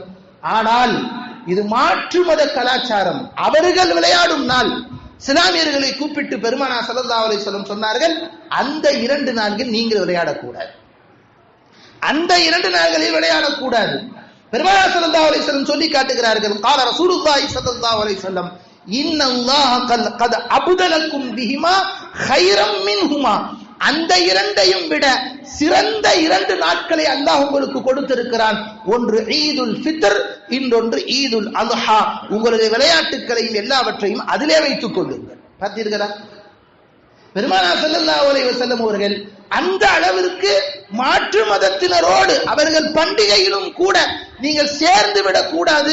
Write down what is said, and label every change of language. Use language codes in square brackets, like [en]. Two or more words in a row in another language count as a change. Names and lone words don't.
[ta] ஆனால் இது மாற்று மத கலாச்சாரம். அவர்கள் விளையாடும் நாள். இஸ்லாமியர்களை கூப்பிட்டு பெருமானார் [ar] صلى الله عليه وسلم [ta] சொன்னார்கள், அந்த 2 நாட்கள் நீங்கள் விளையாடக்கூடாது, அந்த 2 நாட்களில் விளையாடக்கூடாது. பெருமானார் [ar] صلى الله عليه وسلم [ta] சொல்லி காட்டுகிறார்கள், [ar] قال رسول الله صلى الله عليه وسلم ان الله قد ابدلكم بهما خيرا منهما, [ta] அந்த 2ஐயும் விட சிறந்த 2 நாட்களை அல்லாஹ் உங்களுக்கு கொடுத்திருக்கிறான். ஒன்று ஈதுல் ஃபித்ர், இன்னொன்று ஈதுல் அல்ஹா. உங்களுடைய விளையாட்டுகளையும் எல்லாவற்றையும் அதிலே வைத்துக் கொள்ளுங்கள். பார்த்தீர்களா? பெருமானார் [ar] صلى الله عليه وسلم [ta] அவர்கள் அந்த அளவிற்கு மாற்று மதத்தினரோடு அவர்கள் பண்டிகையிலும் கூட நீங்கள் சேர்ந்து விடக் கூடாது.